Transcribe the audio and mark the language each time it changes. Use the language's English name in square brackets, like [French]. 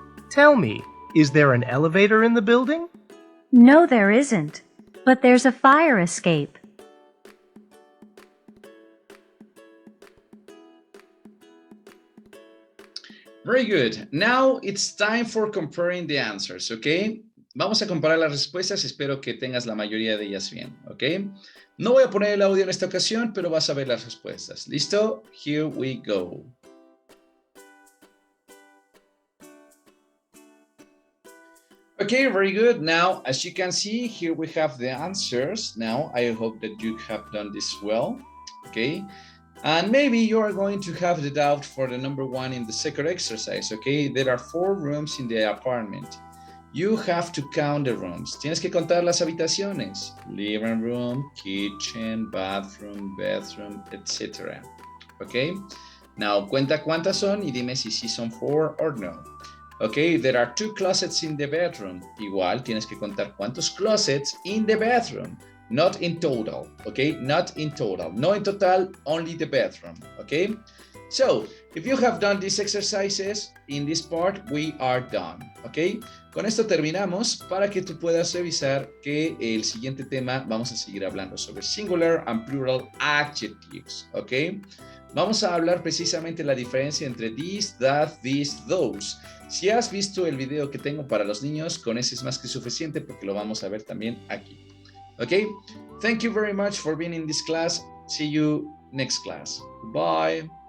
[English] Tell me, is there an elevator in the building? No, there isn't. But there's a fire escape. Very good. Now it's time for comparing the answers, okay? [Spanish] Vamos a comparar las respuestas. Espero que tengas la mayoría de ellas bien, ok? No voy a poner el audio en esta ocasión, pero vas a ver las respuestas. ¿Listo? [English] Here we go. Okay, very good. Now, as you can see, here we have the answers. Now, I hope that you have done this well, okay? And maybe you are going to have the doubt for the number 1 in the second exercise, okay? There are 4 rooms in the apartment. You have to count the rooms. [Spanish] Tienes que contar las habitaciones. [English] Living room, kitchen, bathroom, etc. Okay? Now, [Spanish] cuenta cuántas son y dime si sí son 4 [English] or [Spanish] no. [English] Okay, there are 2 closets in the bedroom. [Spanish] Igual, tienes que contar cuántos closets [English] in the bedroom. Not in total, okay? Not in total. No in total, only the bedroom, okay? So, if you have done these exercises, in this part, we are done, okay? [Spanish] Con esto terminamos para que tú puedas revisar que el siguiente tema vamos a seguir hablando sobre [English] singular and plural adjectives, okay? [Spanish] Vamos a hablar precisamente la diferencia entre [English] this, that, this, those. [Spanish] Si has visto el video que tengo para los niños, con ese es más que suficiente porque lo vamos a ver también aquí. [English] Okay, thank you very much for being in this class. See you next class. Bye.